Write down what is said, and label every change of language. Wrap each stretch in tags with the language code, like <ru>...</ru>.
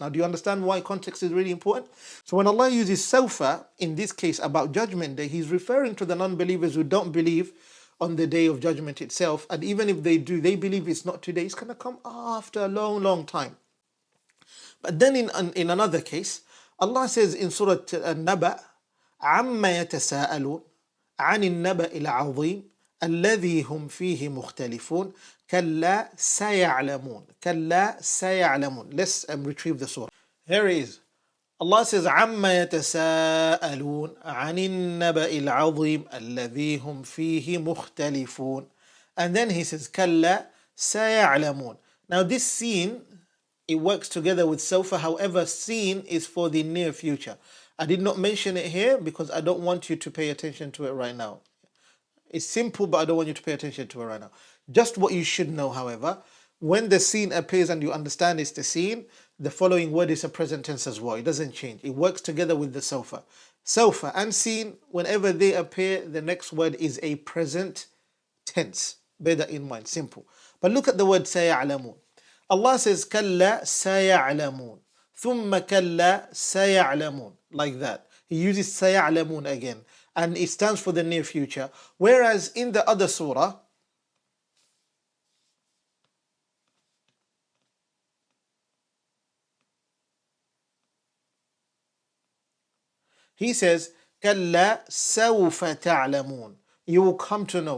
<en>Now, do you understand why context is really important? So when Allah uses sawfa, in this case about judgment day, He's referring to the non-believers who don't believe on the day of judgment itself. And even if they do, they believe it's not today. It's going to come after a long, long time. But then in another case, Allah says in Surah An-Naba,</en> <ar>عَمَّ يَتَسَاءَلُونَ عَنِ النَّبَإِ الْعَظِيمِ الذي هم فيه مختلفون كلا سيعلمون كلا سيعلمون.</ar> <en>Let's retrieve the surah. Here it is. Allah says</en> <ar>عما يتساءلون عن النبأ العظيم الذي هم فيه مختلفون.</ar> <en>And then he says</en> <ar>كلا سيعلمون.</ar> <en>Now this scene, it works together with sofa. However, scene is for the near future. I did not mention it here because I don't want you to pay attention to it right now. It's simple, but I don't want you to pay attention to it right now. Just what you should know, however, when the scene appears and you understand it's the scene, the following word is a present tense as well. It doesn't change. It works together with the sofa. Sofa and scene, whenever they appear, the next word is a present tense. Bear that in mind. Simple. But look at the word سيعلمون. Allah says</en> <ar>كلا سيعلمون ثم كلا سيعلمون,</ar> <en>like that. He uses سيعلمون again, and it stands for the near future. Whereas in the other surah, he says</en> <ar>كلا سوف تعلمون.</ar> <en>You will come to know.</en>